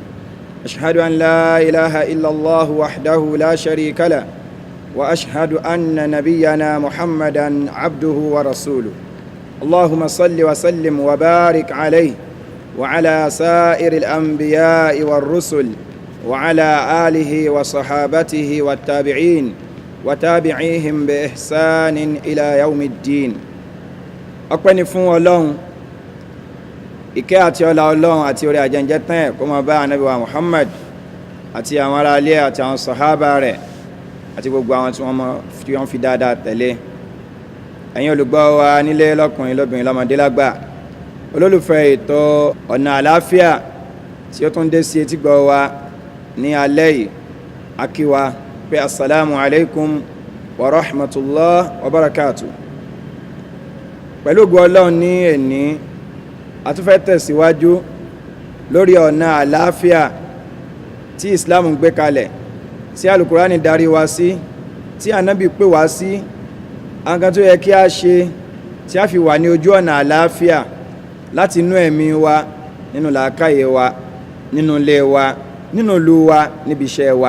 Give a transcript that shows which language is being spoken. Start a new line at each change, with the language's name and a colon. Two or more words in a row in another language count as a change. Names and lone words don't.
Arabic: أشهد أن لا إله إلا الله وحده لا شريك له، وأشهد أن نبينا محمدا عبده ورسوله. اللهم صل وسلم وبارك عليه وعلى سائر الأنبياء والرسل وعلى آله وصحابته والتابعين وتابعيهم بإحسان إلى يوم الدين.
Yoruba: ọpẹ́ ni fún Ọlọ́run, ìkẹ́ àti ọlá Ọlọ́run àti orí àjẹjẹ tán kó máa bá Ànábì wa Muhammad àti àwọn ará ilé àti àwọn sàhábà rẹ̀ àti gbogbo àwọn tí wọ́n fi dáadáa tẹ̀lé. Ẹ̀yin olùgbọ́ wa nílé lọ́kùnrin lóbìnrin lọ́mọdé lágbà, olólùfẹ́ ètò ọ̀nà àlàáfíà tí ó tún dé sí etígbọ̀ wa ní alẹ́ yìí, a kí wa pé
Arabic: السلام عليكم ورحمة الله وبركاته.
Yoruba: Pẹ̀lú ògo Ọlọ́run ní ẹni a tún fẹ́ tẹ̀síwájú lórí ọ̀nà àlàáfíà tí Islam ń gbé kalẹ̀, tí Al-Qur'ani darí wa sí, tí Ànábì pè wá sí, àǹkan tó yẹ kí a ṣe tí a fi wà ní ojú ọ̀nà àlàáfíà láti inú ẹ̀mí wa, nínú làákàyè wa, nínú ilé wa, nínú ìlú wa, níbi iṣẹ́ wa.